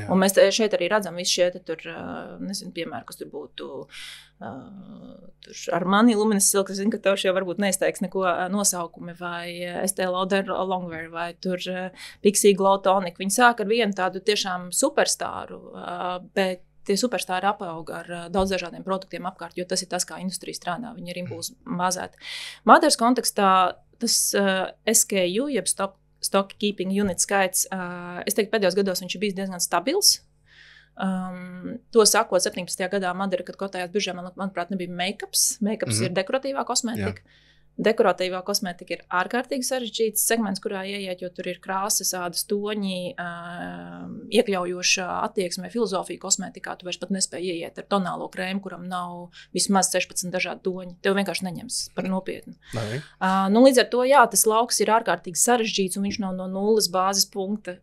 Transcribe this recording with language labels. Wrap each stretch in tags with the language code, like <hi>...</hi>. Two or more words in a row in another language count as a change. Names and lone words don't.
<lv>Un mēs šeit arī redzam visu šie tur, nezinu, piemēri, kas tur būtu Armani, Luminous Silk, es zinu, ka tev šie varbūt neizteiks neko nosaukumi, vai Estée Lauder Longwear, vai tur Pixie Glow Tonic. Viņi sāk ar vienu tādu tiešām superstāru, bet tie superstāri apauga ar daudz dažādiem produktiem apkārt, jo tas ir tas, kā industrija strādā. Viņi ir impulsu bāzēti. Madaras kontekstā tas SKU, jeb</lv> <en>stock keeping unit</en> <lv>skaits, es teiktu, pēdējos gados viņš ir bijis diezgan stabils. To sakot, 17. gadā Madara, kad kotējās biržā, manuprāt, nebija make-ups. Make-ups ir dekoratīvā kosmētika. Jā. Dekoratīvā kosmētika ir ārkārtīgi sarežģīts segments, kurā ieiet, jo tur ir krāsas, ādas toņi, iekļaujoša attieksme, filozofija kosmētikā. Tu vairs pat nespēji ieiet ar tonālo krēmu, kuram nav vismaz 16 dažādi toņi. Tev vienkārši neņems par nopietnu. Līdz ar to, jā, tas lauks ir ārkārtīgi sarežģīts, un viņš nav no nulles bāzes punkta.</lv>